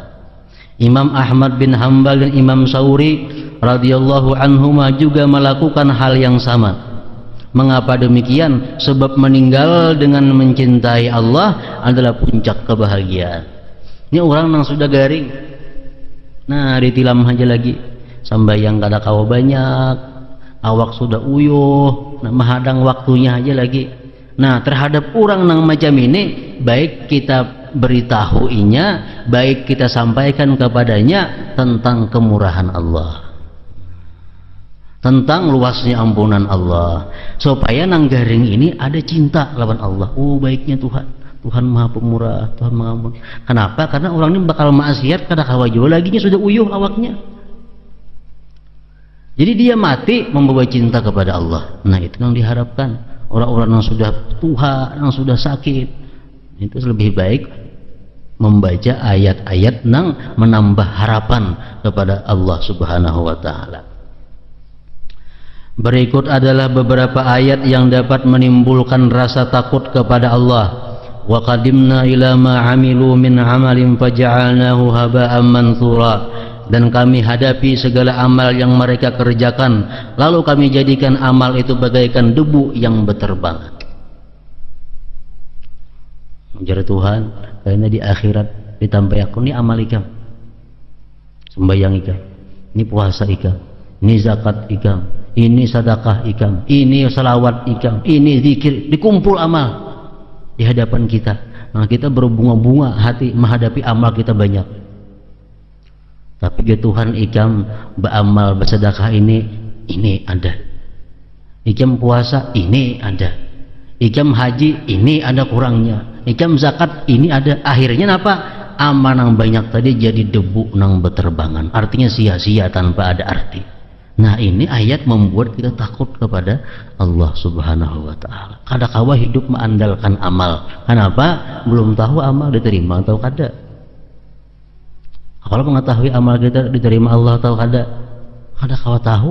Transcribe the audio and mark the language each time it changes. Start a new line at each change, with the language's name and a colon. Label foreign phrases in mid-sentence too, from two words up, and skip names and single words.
Indonesian: Imam Ahmad bin Hanbal dan Imam Sauri
Arabic: رضي الله عنهما
Indonesian: juga melakukan hal yang sama. Mengapa demikian? Sebab meninggal dengan mencintai Allah adalah puncak kebahagiaan.
Banjar: Ini orang yang sudah garing, nah ditilam aja lagi, sambayang kada kawa banyak, awak sudah uyuh, nah menghadang waktunya aja lagi.
Indonesian: Nah, terhadap orang yang macam ini, baik kita beritahuinya, baik kita sampaikan kepadanya tentang kemurahan Allah, tentang luasnya ampunan Allah,
Banjar: supaya nang garing ini ada cinta lawan Allah.
Indonesian: Oh, baiknya Tuhan maha pemurah, Tuhan maha ampun. Kenapa?
Banjar: Karena orang ini bakal maksiat kada kawa juga laginya sudah uyuh awaknya.
Indonesian: Jadi dia mati membawa cinta kepada Allah. Nah, itu yang diharapkan. Orang-orang yang sudah tua, yang sudah sakit, itu lebih baik membaca ayat-ayat yang menambah harapan kepada Allah
Arabic: سبحانه وتعالى.
Indonesian: Berikut adalah beberapa ayat yang dapat menimbulkan rasa takut kepada Allah.
Arabic: وقدمنا إلى ما عملوا من عمل فجعلناه هباء منثورا,
Indonesian: dan kami hadapi segala amal yang mereka kerjakan, lalu kami jadikan amal itu bagaikan debu yang berterbangan. Menjadi Tuhan, karena di akhirat ditambah aku ini amal ikam, sembahyang ikam, ini puasa ikam, ini zakat ikam, ini sedekah ikam, ini selawat ikam, ini zikir, dikumpul amal di hadapan kita. Nah, kita berbunga-bunga hati menghadapi amal kita banyak. Tapi ke Tuhan ikam beramal bersedekah ini ada. Ikam puasa ini ada. Ikam haji ini ada kurangnya. Ikam zakat ini ada. Akhirnya apa? Amal yang banyak tadi jadi debu nang berterbangan. Artinya sia-sia tanpa ada arti. Nah, ini ayat membuat kita takut kepada Allah
Arabic: سبحانه وتعالى.
Indonesian: Kadang-kala hidup mengandalkan amal. Kenapa? Belum tahu amal diterima atau kada. Kalau mengetahui amal kita diterima Allah atau kada, kadang-kala tahu.